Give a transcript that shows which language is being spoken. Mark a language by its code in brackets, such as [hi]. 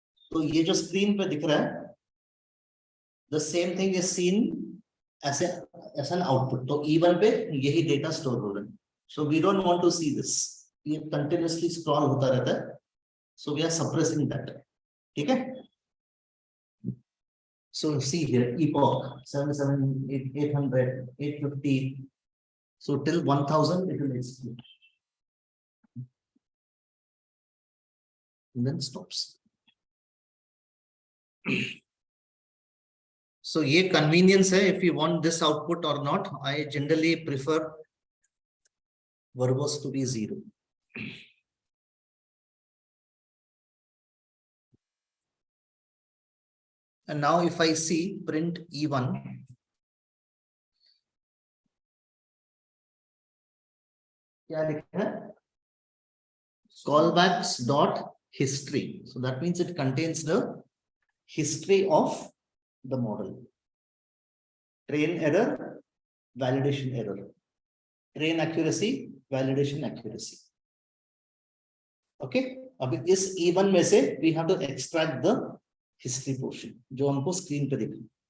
[hi] तो ये जो स्क्रीन पे दिख रहा है, [en] the same thing is seen as an output. [hi] तो E1 पे यही डेटा स्टोर हो रहा है. [en] So we don't want to see this. [hi] ये continuously scroll होता रहता है. [en] So we are suppressing that. [hi] ठीक है? [en] So see here, epoch 77, 800, 850. So till 1000 it will execute. And then stops. So [hi] ये convenience है. [en] If you want this output or not, I generally prefer verbose to be 0. And now if I see print E1, [hi] क्या लिखा है? [en] Callbacks dot history. So that means it contains the history of the model. Train error, validation error. Train accuracy, validation accuracy. Okay. [hi] अब इस E1 में से [en] we have to extract the history portion [hi] जो हमको screen पे दिख रही है.